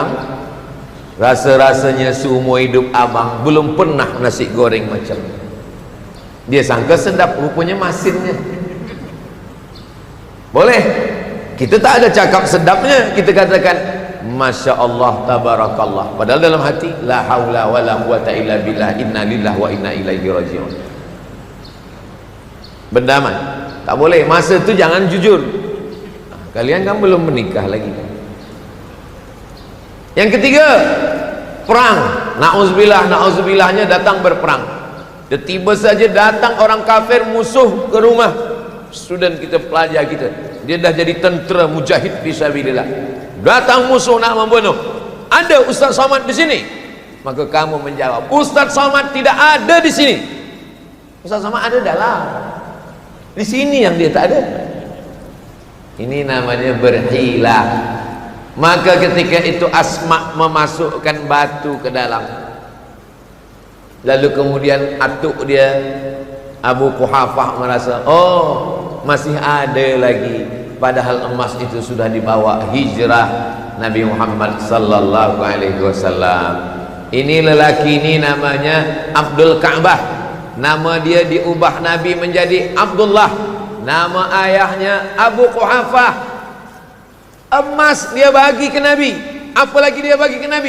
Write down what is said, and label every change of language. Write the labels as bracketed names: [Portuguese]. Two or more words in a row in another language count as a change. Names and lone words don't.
[Malay] Rasa-rasanya seumur hidup abang belum pernah nasi goreng macam ni. Dia sangka sedap, rupanya masinnya. Boleh kita tak ada cakap sedapnya, kita katakan [Arabic] ما شاء الله تبارك الله, [Malay] padahal dalam hati [Arabic] لا حول ولا قوة إلا بالله إنا لله وإنا إليه راجعون. [Malay] Berdamai tak boleh, masa tu jangan jujur. Kalian kan belum menikah lagi. Yang ketiga, perang. Na'udzubillah, na'udzubillahnya datang berperang. Dia tiba saja datang orang kafir musuh ke rumah student kita, pelajar kita, dia dah jadi tentera mujahid fisabilillah. Datang musuh nak membunuh, ada Ustaz Somad di sini? Maka kamu menjawab, Ustaz Somad tidak ada di sini. Ustaz Somad ada dalam, di sini yang dia tak ada. Ini namanya berhilah. Maka ketika itu Asma memasukkan batu ke dalam, lalu kemudian atuk dia Abu Quhafah merasa, oh masih ada lagi, padahal emas itu sudah dibawa hijrah Nabi Muhammad [Arabic] صلى الله عليه وسلم. [Malay] Ini lelaki ini namanya Abdul Ka'bah. Nama dia diubah Nabi menjadi Abdullah. Nama ayahnya Abu Quhafah. Emas dia bagi ke Nabi. Apa lagi dia bagi ke Nabi?